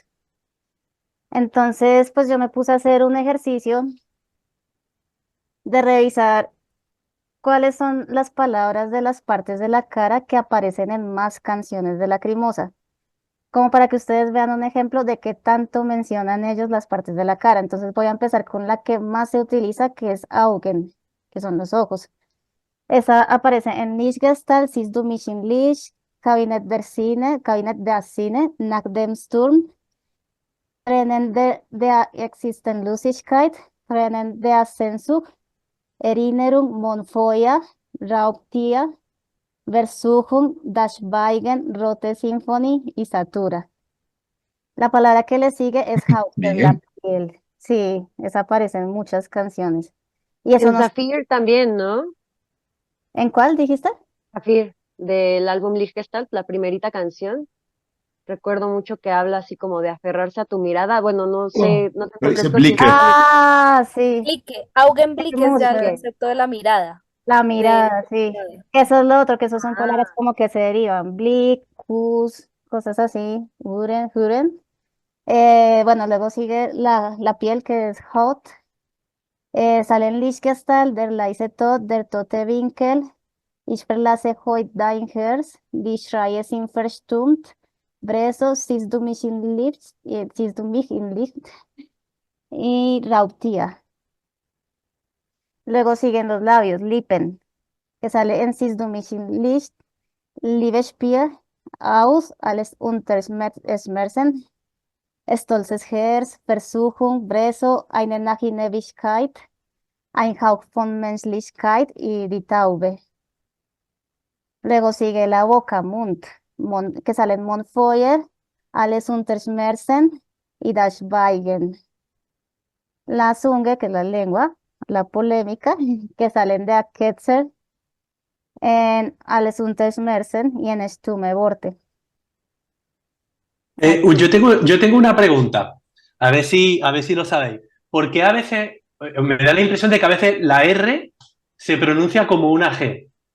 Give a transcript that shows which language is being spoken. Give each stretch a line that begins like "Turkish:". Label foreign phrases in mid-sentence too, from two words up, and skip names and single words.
Spanish: Entonces, pues yo me puse a hacer un ejercicio de revisar cuáles son las palabras de las partes de la cara que aparecen en más canciones de Lacrimosa, como para que ustedes vean un ejemplo de qué tanto mencionan ellos las partes de la cara. Entonces voy a empezar con la que más se utiliza, que es Augen, que son los ojos. Esa aparece en Lichtgestalt, Siehst du mich im Licht, Kabinett der Sinne, Nach dem Sturm, Tränen der Existenzlosigkeit, Tränen der Sehnsucht, Erinnerung, Monfoya, Raubtier, Versuchung, das Schweigen, Rote Sinfonie y Satura. La palabra que le sigue es Hausen, la Bien. piel. Sí, esa aparece en muchas canciones. Y eso En nos... Zafir también, ¿no? ¿En cuál dijiste? Zafir, del álbum Lichtgestalt, la primerita canción. Recuerdo mucho que habla así como de aferrarse a tu mirada. Bueno, no sé, no te Pero dice refresco el Blicke. significado. Ah, sí, Blicke, Augenblick es ya el mucho. Blicke. concepto de la mirada, La de mirada, sí. mirada. Eso es lo otro, que esos son palabras Ah, como que se derivan. Blick, Kuss, cosas así. Huren, Huren. Bueno, luego sigue la piel que es Haut. Salen Lichtgestalt, der leise Tod, der tote Winkel. Ich verlasse heute dein Herz. Die Schreie sind verstummt. Breso, siehst du mich in Licht? Siehst du mich in Licht? Y Raubtier. Luego siguen los labios, Lippen, que sale en Siehst du mich in Licht? Liebesspiel, aus, alles unter Schmerzen, stolzes Herz, Versuchung, Breso, eine Nacht in Ewigkeit, ein Hauch von Menschlichkeit y die Taube. Luego sigue la boca, Mund, que sale en Mundfeuer, alles unter Schmerzen y das Schweigen. La Zunge, que es la lengua, la polémica, que salen de Aketzer, en Alles unter Schmerzen y en Stumme Worte. Yo tengo una pregunta, a ver si lo sabéis. Porque a veces, me da la impresión de que a veces la R se pronuncia como una G.